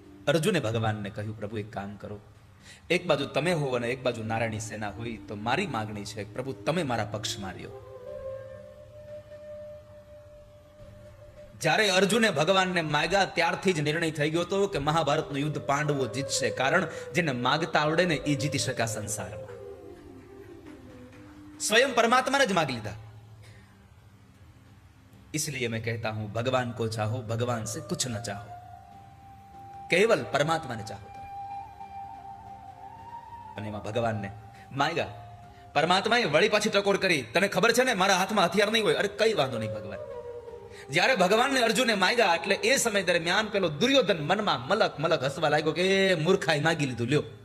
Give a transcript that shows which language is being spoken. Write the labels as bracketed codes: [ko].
[gu] અર્જુને ભગવાનને કહ્યું, પ્રભુ એક કામ કરો, એક બાજુ તમે હો અને એક બાજુ નારાયણી સેના હોય તો મારી માગણી છે પ્રભુ તમે મારા પક્ષમાં રહ્યો. જ્યારે અર્જુને ભગવાનને માગ્યા ત્યારથી જ નિર્ણય થઈ ગયો હતો કે મહાભારતનું યુદ્ધ પાંડવો જીતશે, કારણ જેને માગતા આવડે ને એ જીતી શકા સંસારમાં. स्वयं परमात्मा ने ज मांग लीधा. [hi] इसलिए मैं कहता हूं भगवान को चाहो, भगवान से कुछ न चाहो, केवल परमात्मा ने चाहो. [gu] અને એમાં ભગવાનને માગ્યા. પરમાત્માએ વળી પાછી ટકોર કરી, તને ખબર છે ને મારા હાથમાં હથિયાર નહીં હોય. અરે કઈ વાંધો નહીં ભગવાન. જ્યારે ભગવાનને અર્જુને માગ્યા એટલે એ સમય દરમિયાન પેલો દુર્યોધન મનમાં મલક હસવા લાગ્યો કે મૂર્ખાઈ માગી લીધું, લ્યો.